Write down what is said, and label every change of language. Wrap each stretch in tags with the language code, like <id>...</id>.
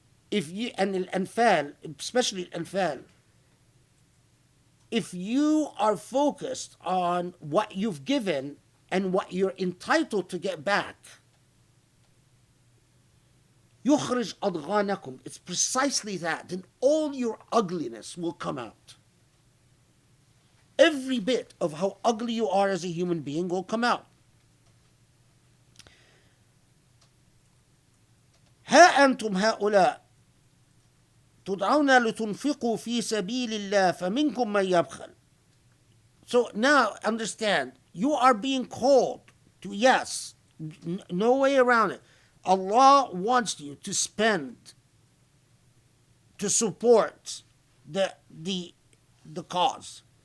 <en>if you and الأنفال, especially الأنفال, if you are focused on what you've given and what you're entitled to get back,</en> <ar>يخرج أضغانكم,</ar> <en>it's precisely that, then all your ugliness will come out. Every bit of how ugly you are as a human being will come out.</en> <ar>ها أنتم هؤلاء تدعون لتنفقوا في سبيل الله فمنكم من يبخل.</ar> <en>So now understand, you are being called to, yes, no way around it. Allah wants you to spend, to support the cause.</en>